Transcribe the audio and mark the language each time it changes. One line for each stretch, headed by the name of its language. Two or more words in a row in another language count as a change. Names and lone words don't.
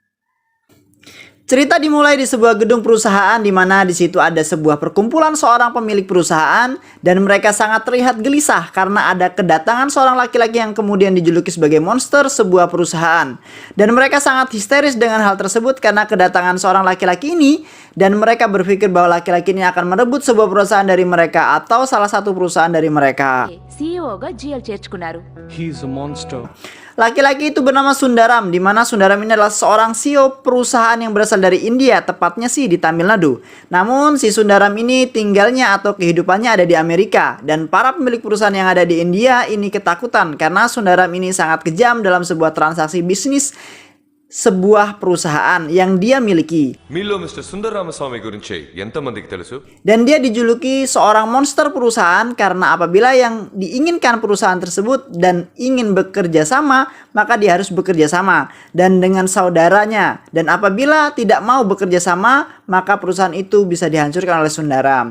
Indonesian: Cerita dimulai di sebuah gedung perusahaan di mana di situ ada sebuah perkumpulan seorang pemilik perusahaan dan mereka sangat terlihat gelisah karena ada kedatangan seorang laki-laki yang kemudian dijuluki sebagai monster sebuah perusahaan. Dan mereka sangat histeris dengan hal tersebut karena kedatangan seorang laki-laki ini dan mereka berpikir bahwa laki-laki ini akan merebut sebuah perusahaan dari mereka atau salah satu perusahaan dari mereka.
Telugu: CEOగా GL చేర్చుకున్నారు.
English: He is a monster.
Indonesian: Laki-laki itu bernama Sundaram, di mana Sundaram ini adalah seorang CEO perusahaan yang berasal dari India, tepatnya sih di Tamil Nadu. Namun si Sundaram ini tinggalnya atau kehidupannya ada di Amerika, dan para pemilik perusahaan yang ada di India ini ketakutan karena Sundaram ini sangat kejam dalam sebuah transaksi bisnis sebuah perusahaan yang dia miliki.
Telugu: మీలో మిస్టర్ సుందరరామస్వామి గురించి ఎంతమందికి తెలుసు?
Indonesian: Dan dia dijuluki seorang monster perusahaan karena apabila yang diinginkan perusahaan tersebut dan ingin bekerja sama, maka dia harus bekerja sama dan dengan saudaranya. Dan apabila tidak mau bekerja sama, maka perusahaan itu bisa dihancurkan oleh Sundaram.